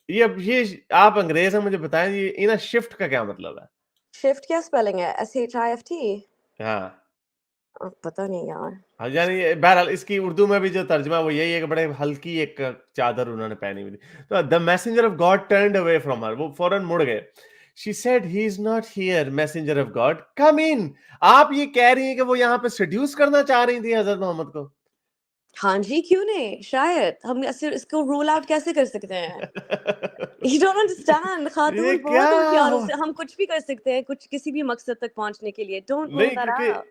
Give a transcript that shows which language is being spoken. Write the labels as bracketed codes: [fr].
[ur] یہ آپ انگریز ہیں, مجھے بتائیں یہ ان اے شفٹ کا کیا مطلب ہے؟ شفٹ کیا اسپیلنگ ہے, SHIFT؟ ہاں پتہ نہیں یار. یعنی بہرحال اس کی اردو میں بھی جو ترجمہ وہ یہی ہے کہ بڑے ہلکی ایک چادر انہوں نے پہنی ہوئی تھی. [en] تو the messenger of God turned away from her, [ur] وہ فوراً مڑ گئے. [en] She said he is not here, messenger of God, come in. [ur] آپ یہ کہہ رہی ہیں کہ وہ یہاں پہ سیڈیوس کرنا چاہ رہی تھی حضرت محمد کو؟ ہاں جی کیوں نہیں, شاید ہم اس کو رول آؤٹ کیسے کر سکتے ہیں. [en] You don't understand. [ur] یہ خاتون کیا بہت ہوشیار ہوتے ہیں, ہم کچھ بھی کر سکتے ہیں کچھ کسی بھی مقصد تک پہنچنے کے لیے. [en] Don't rule that out.